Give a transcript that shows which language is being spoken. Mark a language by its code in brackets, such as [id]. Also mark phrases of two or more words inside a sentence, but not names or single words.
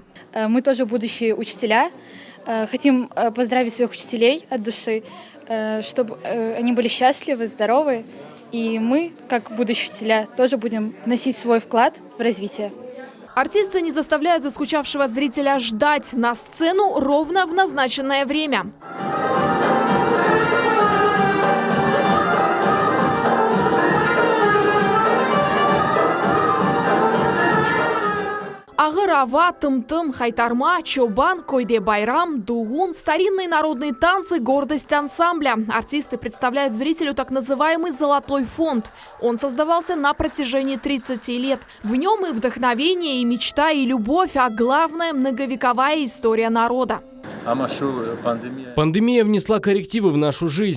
[ru] Мы тоже будущие учителя. Хотим поздравить своих учителей от души, чтобы они были счастливы, здоровы. И мы, как будущие учителя, тоже будем вносить свой вклад в развитие. Артисты не заставляют заскучавшего зрителя ждать на сцену ровно в назначенное время. Агырава, тым-тым, хайтарма, чобан, койде байрам, дугун – старинные народные танцы – гордость ансамбля. Артисты представляют зрителю так называемый «золотой фонд». Он создавался на протяжении 30 лет. В нем и вдохновение, и мечта, и любовь, а главное – многовековая история народа. Пандемия внесла коррективы в нашу жизнь.